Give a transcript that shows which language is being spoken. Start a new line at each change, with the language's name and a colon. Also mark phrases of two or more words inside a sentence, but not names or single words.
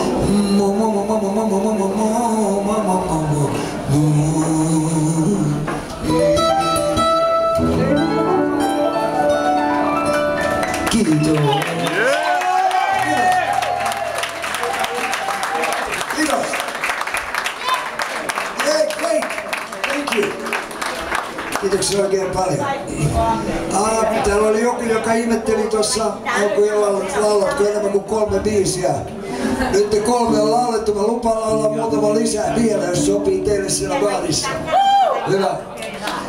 Finnish: Kiitos. Kiitos.
English: Great. Thank you.
Finnish: Kiitoksia oikein paljon. Täällä oli joku, joka ihmetteli tuossa alkuillalla, että laulatko enemmän kuin 3 biisiä. Nyt te 3 on laulettu, mä lupaan laulaa muutama lisää vielä, jos sopii teille siellä baarissa.